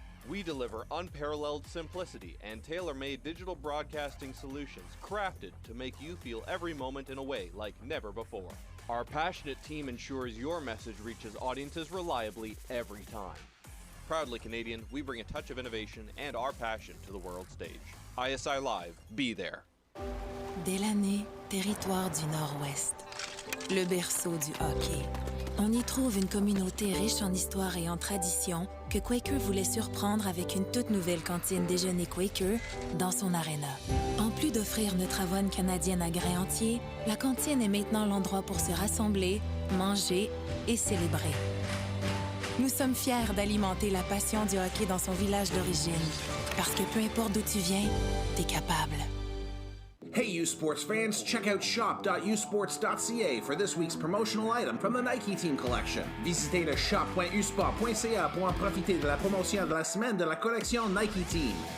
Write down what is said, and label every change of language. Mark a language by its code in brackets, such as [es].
[en] We deliver unparalleled simplicity and tailor-made digital broadcasting solutions crafted to make you feel every moment in a way like never before. Our passionate team ensures your message reaches audiences reliably every time. Proudly Canadian, we bring a touch of innovation and our passion to the world stage. ISI Live, be there. [fr] Délaney, territoire du Nord-Ouest. Le berceau du hockey. On y trouve une communauté riche en histoire et en tradition que Quaker voulait surprendre avec une toute nouvelle cantine déjeuner Quaker dans son aréna. En plus d'offrir notre avoine canadienne à grains entiers, la cantine est maintenant l'endroit pour se rassembler, manger et célébrer. Nous sommes fiers d'alimenter la passion du hockey dans son village d'origine, parce que peu importe d'où tu viens, t'es capable. [en] Hey U Sports fans, check out shop.usports.ca for this week's promotional item from the Nike Team Collection. [fr] Visitez le shop.usport.ca pour en profiter de la promotion de la semaine de la collection Nike Team.